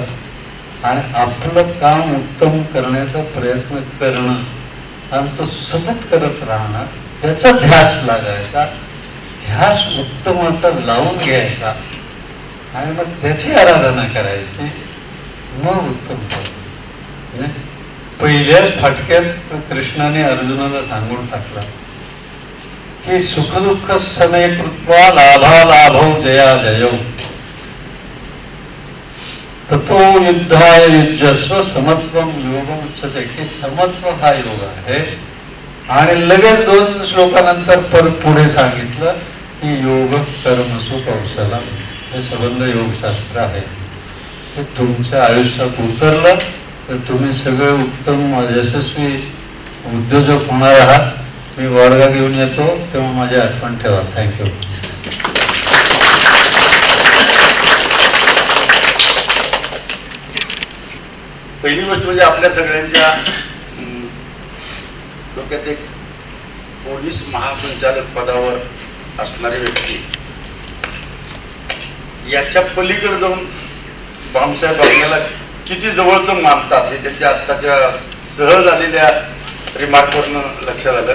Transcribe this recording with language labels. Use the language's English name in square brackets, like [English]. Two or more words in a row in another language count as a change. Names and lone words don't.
[Marathi] आणि आपलं काम उत्तम करण्याचा प्रयत्न करणं आणि तो सतत करत राहणं, त्याचा ध्यास लागायचा, ध्यास उत्तमाचा लावून घ्यायचा आणि मग त्याची आराधना करायची, मग उत्तम होतं. पहिल्याच फटक्यात कृष्णाने अर्जुनाला सांगून टाकला की [Sanskrit] सुखदुःख समे कृत्वा लाभा लाभो जया जयो ततो युद्धाय युज्यस्व समत्वम योगम उच्यते. [Marathi] की समत्व हा योग आहे. आणि लगेच 2 श्लोकानंतर परत पुढे सांगितलं की [Sanskrit] योग कर्मसु कौशलम. [Marathi] हे संबंध योगशास्त्र आहे. ते तुमच्या आयुष्यात उतरलं तर तुम्ही सगळे उत्तम यशस्वी उद्योजक होणार आहात. मी वर्ग घेऊन येतो तेव्हा माझी आठवण ठेवा. [English] थँक्यू. [Marathi] पहिली गोष्ट म्हणजे आपल्या सगळ्यांच्या डोक्यात एक पोलीस महासंचालक पदावर असणारी व्यक्ती, याच्या पलीकडे जाऊन बामसाहेब आपल्याला किती जवळचं मानतात हे त्यांच्या आत्ताच्या सहज आलेल्या रिमार्कवरनं लक्षात आलं.